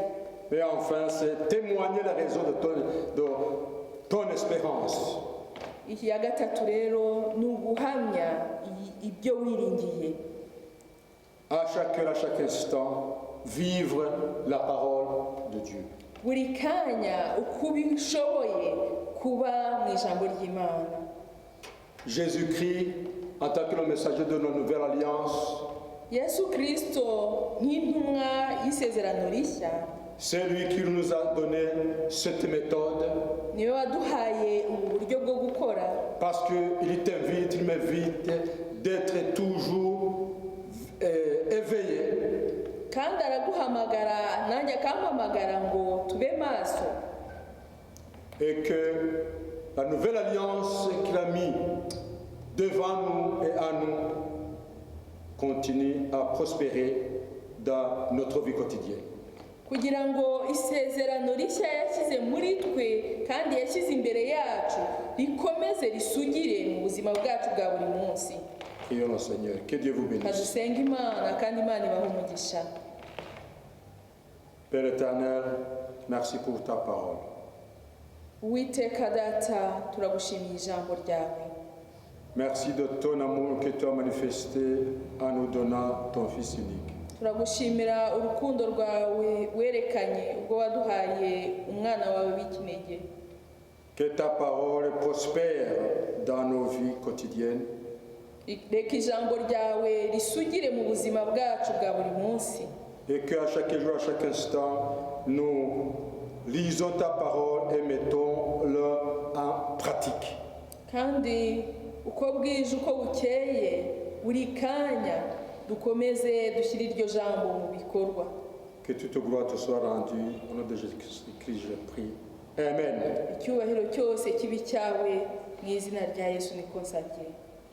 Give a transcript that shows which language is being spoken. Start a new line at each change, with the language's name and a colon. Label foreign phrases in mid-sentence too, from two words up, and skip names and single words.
French: Et enfin, c'est témoigner la raison de ton espérance.
Kinyarwanda: iya gatatu rero ni uguhamya ibyo wiringiye.
French: À chaque heure, à chaque instant, vivre la parole de Dieu.
Kinyarwanda: buri kanya uko ubishoboye kuba mu ijambo ry'Imana.
French: Jésus-Christ, en tant que le messager de notre nouvelle alliance,
Kinyarwanda: Yesu Kristo nk'intumwa y'isezerano rishya,
French: c'est lui qui nous a donné cette méthode
Kinyarwanda: niwe waduhaye ubu buryo bwo gukora,
French: parce qu'il m'invite d'être toujours éveillé
Kinyarwanda: kandi araguhamagara nanjye akampamagara ngo tube maso,
French: et que la nouvelle alliance qu'il a mis devant nous et à nous continue à prospérer dans notre vie quotidienne.
Kinyarwanda: kugira ngo isezerano rishya yashyize muri twe kandi yashyize imbere yacu rikomeze risugire mu buzima bwacu bwa buri munsi.
French: Prions le Seigneur. Que Dieu vous bénisse.
Kinyarwanda: Kadusenga Imana kandi Imana ibahe umugisha.
French: Père éternel, merci pour ta parole.
Kinyarwanda: Uwiteka data, turagushimiye ijambo ryawe.
French: Merci de ton amour que tu as manifesté en nous donnant ton Fils unique.
Kinyarwanda: Turagushimira urukundo rwawe werekanye ubwo waduhaye umwana wawe w'ikinege.
French: Que ta parole prospère dans nos vies quotidiennes.
Kinyarwanda: Reka ijambo ryawe risugire mu buzima bwacu bwa buri munsi.
French: Et qu'à chaque jour, à chaque instant, nous lisons ta parole et mettons-le en pratique.
Kinyarwanda: Kandi uko bwije uko bukeye buri kanya dukomeze dushyire iryo jambo mu bikorwa.
French: Que toute gloire te soit rendue. Au nom de Jésus-Christ, je prie. Amen.
Kinyarwanda: Icyubahiro cyose kibi cyawe mu izina rya Yesu niko nsabye.